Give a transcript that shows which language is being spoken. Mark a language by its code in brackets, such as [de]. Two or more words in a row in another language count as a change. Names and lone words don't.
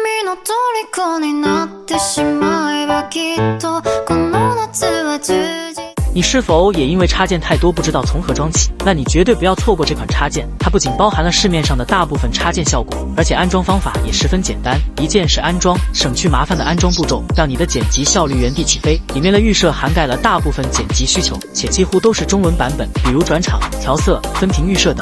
[ja] の虜になってしまえばきっとこの夏は充実。 [zh] 你是否也因为插件太多不知道从何装起？那你绝对不要错过这款插件，它不仅包含了市面上的大部分插件效果，而且安装方法也十分简单，一键式安装，省去麻烦的安装步骤，让你的剪辑效率原地起飞。里面的预设涵盖了大部分剪辑需求，且几乎都是中文版本，比如转场、调色、分屏预设等。